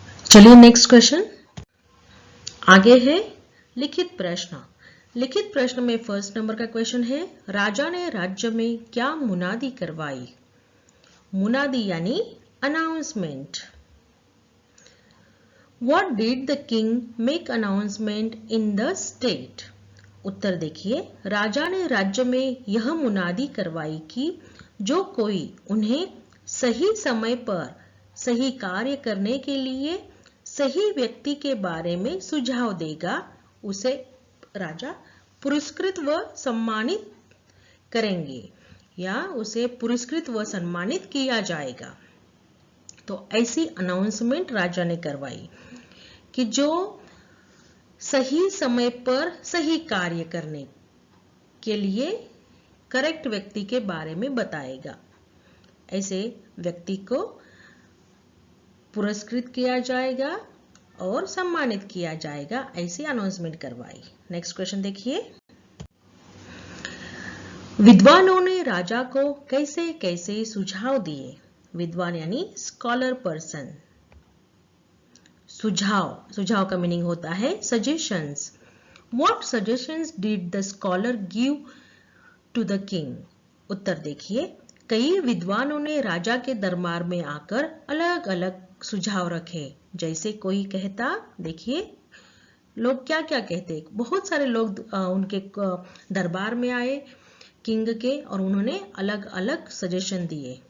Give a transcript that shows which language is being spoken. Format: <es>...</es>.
<hi>चलिए next question आगे है लिखित प्रश्न। लिखित प्रश्न में फर्स्ट नंबर का क्वेश्चन है, राजा ने राज्य में क्या मुनादी करवाई? मुनादी यानी announcement.</hi> <en>What did the king make announcement in the state?</en> <hi>उत्तर देखिए, राजा ने राज्य में यह मुनादी करवाई कि जो कोई उन्हें सही समय पर सही कार्य करने के लिए सही व्यक्ति के बारे में सुझाव देगा, उसे राजा पुरस्कृत व सम्मानित करेंगे या उसे पुरस्कृत व सम्मानित किया जाएगा। तो ऐसी अनाउंसमेंट राजा ने करवाई कि जो सही समय पर सही कार्य करने के लिए करेक्ट व्यक्ति के बारे में बताएगा, ऐसे व्यक्ति को पुरस्कृत किया जाएगा और सम्मानित किया जाएगा, ऐसी अनाउंसमेंट करवाई। नेक्स्ट क्वेश्चन देखिए, विद्वानों ने राजा को कैसे कैसे सुझाव दिए? विद्वान यानी स्कॉलर पर्सन। सुझाव का मीनिंग होता है suggestions.</hi> <en>What suggestions did the scholar give to the king?</en> <hi>उत्तर देखिए, कई विद्वानों ने राजा के दरबार में आकर अलग अलग सुझाव रखे। जैसे कोई कहता, देखिए लोग क्या क्या कहते, बहुत सारे लोग उनके दरबार में आए किंग के और उन्होंने अलग अलग सजेशन दिए।</hi>